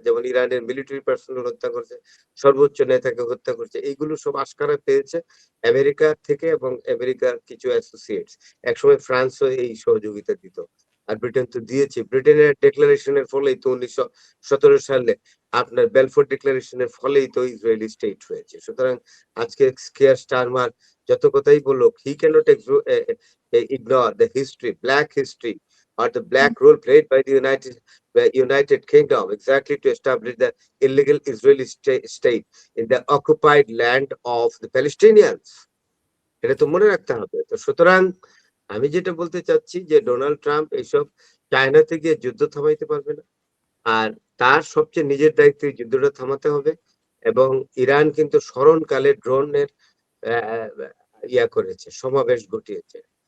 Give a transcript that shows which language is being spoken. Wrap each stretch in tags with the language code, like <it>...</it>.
<bn>যেমন ইরানের military personal হত্যা করছে, সর্বোচ্চ নেতাকে হত্যা করছে। এইগুলো সব আস্কারা পেয়েছে আমেরিকা থেকে এবং আমেরিকার কিছু অ্যাসোসিয়েটস। একসময় ফ্রান্সও এই সহযোগিতা দিত। আর ব্রিটেন তো দিয়েছে। ব্রিটেনের ডিক্লারেশনের ফলেই তো 1917 সালে আপনার বেলফোর ডিক্লারেশনের ফলেই তো ইসরায়েলি স্টেট হয়েছে। সুতরাং আজকে কিয়ার স্টারমার যত কথাই বলুক,</bn> <en>He cannot ignore the history, black history, or the black role played by the United Kingdom exactly to establish the illegal Israeli state in the occupied land of the Palestinians.</en> <bn>এটা তো মনে রাখতে হবে। তো সুতরাং আমি যেটা বলতে চাচ্ছি যে ডোনাল্ড ট্রাম্প এইসব চায়নাতে গিয়ে যুদ্ধ থামাইতে পারবে না। আর তার সবচেয়ে নিজের দায়িত্বে যুদ্ধটা থামাতে হবে। এবং ইরান কিন্তু স্মরণকালে ড্রোনের ইয়া করেছে, সমাবেশ ঘটিয়েছে।</bn>